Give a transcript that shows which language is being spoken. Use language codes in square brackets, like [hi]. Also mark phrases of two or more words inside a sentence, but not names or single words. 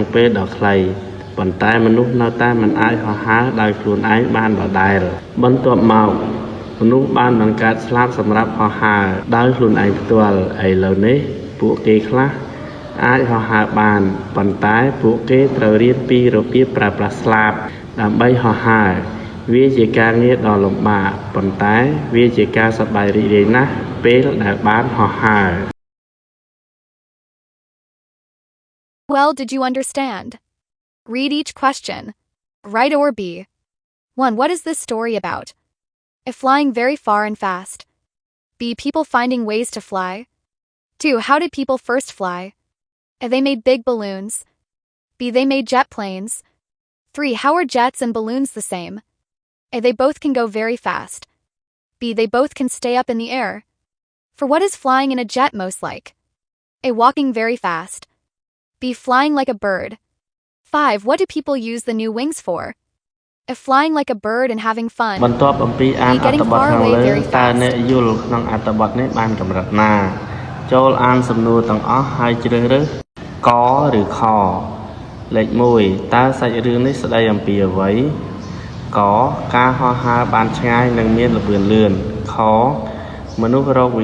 [km] ពេលដ៏ខ្លីប៉ុន្តែមនុស្សនៅតែមិនអាចហោះហើរដោយខ្លួនឯងបានដដែលបន្ទាប់មកមនុស្សបានបង្កើតស្លាបសម្រាប់ហោះហើរដោយខ្លួនឯងផ្ទាល់ឥឡូវនេះពួកគេខ្លះអាចហោះហើរបានប៉ុន្តែពួកគេត្រូវរៀនពីរបៀបប្រើប្រាស់ស្លាបដើម្បីហោះហើរវាជាការងារដ៏លំបាកប៉ុន្តែវាជាការសប្បាយរីករាយណាស់ពេលដែលបានហោះហើរ [en] Well, did you understand? Read each question. Right or B. 1. What is this story about? A. Flying very far and fast. B. People finding ways to fly. 2. How did people first fly? A. They made big balloons. B. They made jet planes. 3. How are jets and balloons the same? A. They both can go very fast. B. They both can stay up in the air. For what is flying in a jet most like? A. Walking very fast. B. Flying like a bird. 5. What do people use the new wings for? A. Flying like a bird and having fun. [km] បន្ទាប់អំពីអាន [en] B. [km] អត្ថ [en] Getting [km] បទ [en] far [km] ខាង [en] away [km] លើ [en] very [km] តើអ្នក [en] fast. [km] យល់ក្នុងអត្ថបទនេះបានកម្រិតណាចូលអានសំណួរទាំងអស់ហើយជ្រើសរើសកឬខលេខ1តើសាច់រឿងនេះស្ដីអំពីអ្វីកការហោះហើរបានឆ្ងាយនិងមានល្បឿនលឿនខមនុស្សរកវិ